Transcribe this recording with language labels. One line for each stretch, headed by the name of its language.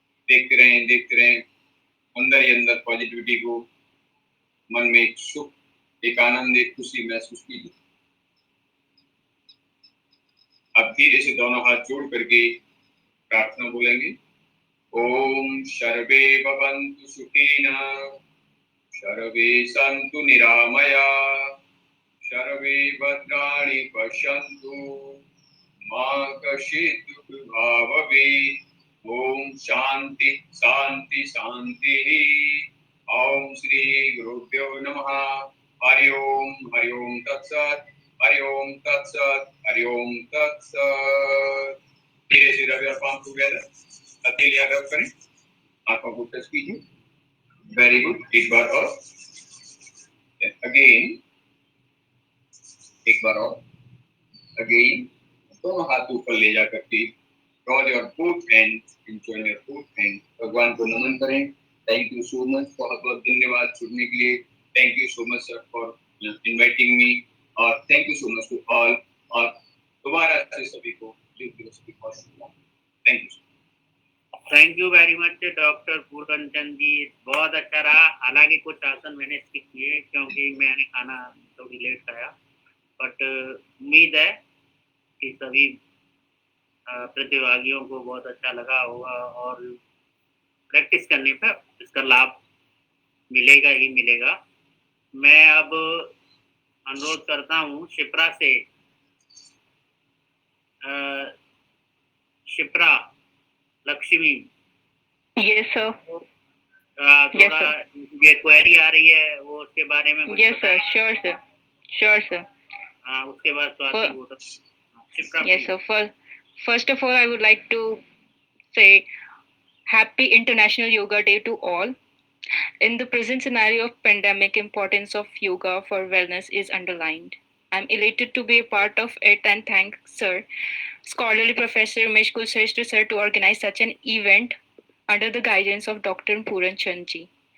Hindi: देखते रहें अंदर ही अंदर पॉजिटिविटी को, मन में एक सुख, एक आनंद, एक खुशी महसूस कीजिए। अब धीरे से दोनों हाथ जोड़ करके प्रार्थना बोलेंगे।
Sanskrit: ओम सर्वे भवन्तु सुखिनः, सर्वे सन्तु निरामया, सर्वे भद्राणि पश्यन्तु, मा कश्चित् दुःखभाग् भवेत्। ओम शांति शांति शांति। ओम श्री गुरुभ्यो नमः। हरि ओम तत्सत्, हरि ओम तत्सत्, हरि ओम तत्सत्।
Hindi: धीरे से
English: rub your palm together,
Hindi: अकेले रब करें, आंखों को टच कीजिए।
English: Very good.
Hindi: एक बार और, अगेन, एक बार और, अगेन। दोनों हाथ ऊपर ले जा करके
English: roll your both hands,
Hindi: enjoy your both hands। भगवान को नमन करें।
English: thank you so much,
Hindi: बहुत बहुत धन्यवाद जुड़ने के लिए।
English: Thank you so much sir for inviting me, और thank you so much to all.
Hindi: और दोबारा से सभी को योग दिवस की बहुत शुभकामनाएं।
English: Thank you. Thank you very much doctor Puran Chand ji,
Hindi: बहुत अच्छा रहा। हालांकि कुछ आसन मैंने स्किप किए क्योंकि मैंने खाना थोड़ी लेट खाया, बट उम्मीद है कि सभी प्रतिभागियों को बहुत अच्छा लगा होगा, और प्रैक्टिस करने पर इसका लाभ मिलेगा ही मिलेगा। मैं अब अनुरोध करता हूँ शिप्रा से, शिप्रा लक्ष्मी।
English: Yes sir.
Hindi: थोड़ा ये क्वेरी आ रही है, वो उसके बारे में कुछ
English: Yes sir, sure sir, sure sir.
Hindi: हाँ, उसके बाद स्वाति को Shipra.
English: Yes sir, first of all I would like to say happy International Yoga Day to all. In the present scenario of pandemic, importance of yoga for wellness is underlined. I'm elated to be a part of it and thank Sir, Scholarly Professor Umesh Kulshrestha Sir, to organize such an event under the guidance of Dr. Puran Chand ji.